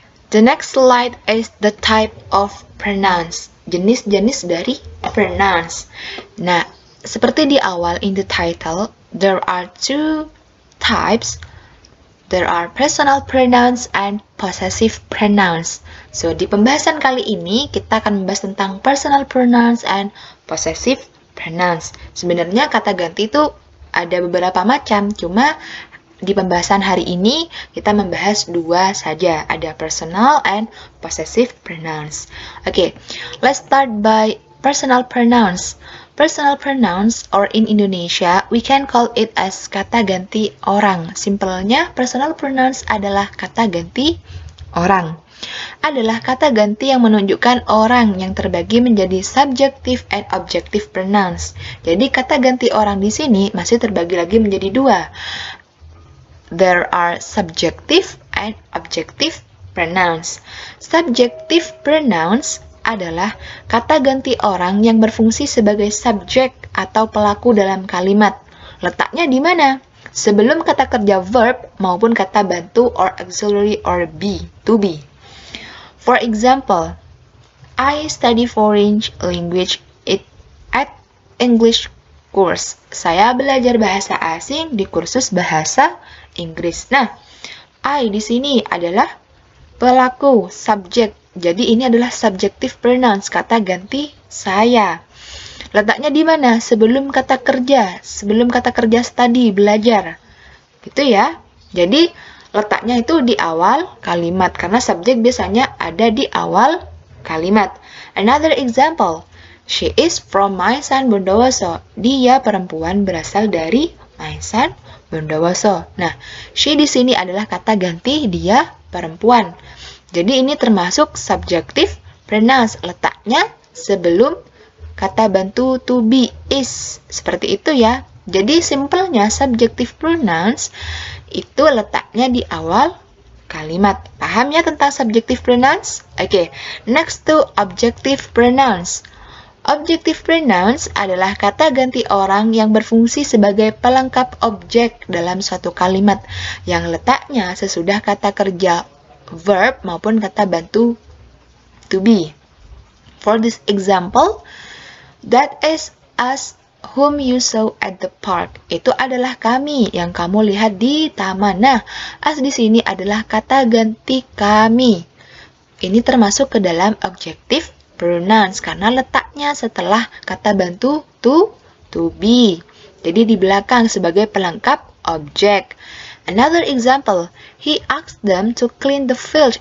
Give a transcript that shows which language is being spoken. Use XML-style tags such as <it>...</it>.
<en>The next slide is the type of pronouns.</en> <id>Jenis-jenis dari pronouns.</id> <en>Nah,</en> <id>seperti di awal</id> <en>in the title, there are two types. There are personal pronouns and possessive pronouns.</en> <id>So, di pembahasan kali ini, kita akan membahas tentang personal pronouns and possessive pronouns. Sebenarnya kata ganti itu ada beberapa macam, cuma di pembahasan hari ini, kita membahas dua saja.</id> <en>Ada personal and possessive pronouns. Okay, let's start by personal pronouns. Personal pronouns, or in Indonesia, we can call it as kata ganti orang.</en> <id>Simpelnya, personal pronouns adalah kata ganti orang. Adalah kata ganti yang menunjukkan orang yang terbagi menjadi subjective and objective pronouns. Jadi, kata ganti orang di sini masih terbagi lagi menjadi dua.</id> <en>There are subjective and objective pronouns.</en> <id>Subjective pronouns adalah kata ganti orang yang berfungsi sebagai subjek atau pelaku dalam kalimat. Letaknya di mana? Sebelum kata kerja verb maupun kata bantu or auxiliary or be, to be.</id> <en>For example, I study foreign language at English course.</en> <id>Saya belajar bahasa asing di kursus bahasa Inggris. Nah, I di sini adalah pelaku, subjek. Jadi ini adalah subjective pronouns, kata ganti saya. Letaknya di mana? Sebelum kata kerja study, belajar. Gitu ya. Jadi letaknya itu di awal kalimat, karena subjek biasanya ada di awal kalimat.</id> <en>Another example, she is from Maesan Bondowoso.</en> <id>Dia perempuan berasal dari Maesan Bondowoso. Nah, she di sini adalah kata ganti dia perempuan. Jadi ini termasuk subjective pronouns, letaknya sebelum kata bantu to be, is. Seperti itu ya. Jadi simpelnya subjective pronouns itu letaknya di awal kalimat. Paham ya tentang subjective pronouns?</id> <en>Oke, next to objective pronouns.</en> <id>Objective pronouns adalah kata ganti orang yang berfungsi sebagai pelengkap objek dalam suatu kalimat yang letaknya sesudah kata kerja verb maupun kata bantu to be.</id> <en>For this example, that is us whom you saw at the park.</en> <id>Itu adalah kami yang kamu lihat di taman. Nah, us di sini adalah kata ganti kami. Ini termasuk ke dalam objective pronouns karena letaknya setelah kata bantu to be. Jadi di belakang sebagai pelengkap objek.</id> <en>Another example, he asked them to clean the field.</en>